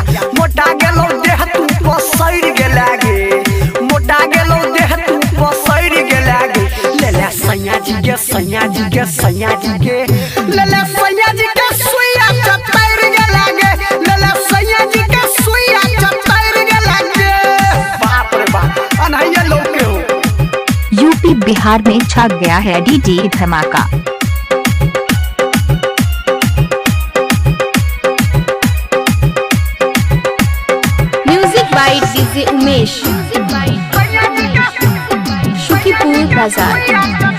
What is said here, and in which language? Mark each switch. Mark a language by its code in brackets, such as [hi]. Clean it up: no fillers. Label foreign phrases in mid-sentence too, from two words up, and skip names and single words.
[anp] मोटा गेलौ देह तू पसैर गे लागे, मोटा गेलौ देह तू पसैर गे लागे। ले सैया जी गे, सैया जी गे, सैया जी गे, ले सैया जी के सुइया चतर गे लागे। ले सैया जी के सुइया चतर गे लागे। बाप रे बाप, अनहैया लोग के हो। [hi] यूपी बिहार में छा गया है डीडी धमाका। म्यूजिक बाय डीजे उमेश, शुकीपुर बाजार।